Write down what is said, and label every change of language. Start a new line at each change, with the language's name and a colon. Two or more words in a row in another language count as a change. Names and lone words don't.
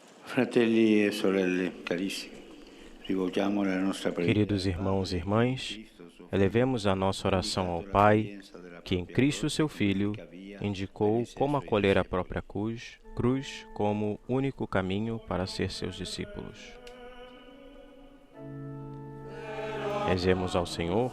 Italian: Fratelli e sorelle, carissimi, rivolgiamo la nostra preghiera.
Portuguese: Queridos irmãos e irmãs, elevemos a nossa oração ao Pai, que em Cristo, seu Filho, indicou como acolher a própria cruz como único caminho para ser seus discípulos. Rezemos ao Senhor.